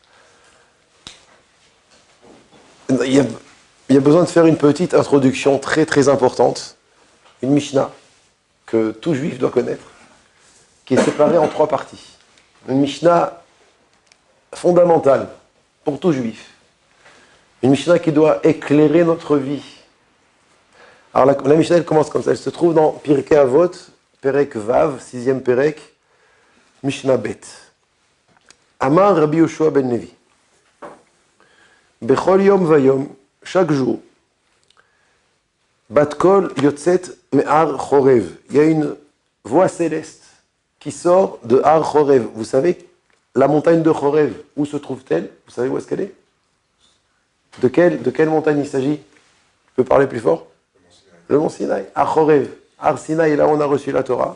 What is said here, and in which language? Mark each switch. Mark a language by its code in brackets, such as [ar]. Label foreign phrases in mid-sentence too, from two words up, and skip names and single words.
[fr] Il y a besoin de faire une petite introduction très très importante, une Mishnah que tout juif doit connaître, qui est séparée en 3 parties. Une Mishnah fondamentale pour tout juif. Une Mishnah qui doit éclairer notre vie. Alors la Mishnah elle commence comme ça, elle se trouve dans Pirkei Avot, [he] פרק ו, [fr] 6e Perek, [he] משנה ב. אמר רבי יהושע בן לוי. בכל יום ויום, [fr] chaque jour, [he] בת קול יוצאת מהר חורב. [fr] Il y a une voix céleste qui sort de Har Chorev. Vous savez, la montagne de Chorev, où se trouve-t-elle? Vous savez où est-ce qu'elle est? De quelle montagne il s'agit? Je peux parler plus fort? Le mont Sinaï. Har Chorev. Har Sinaï, là où on a reçu la Torah.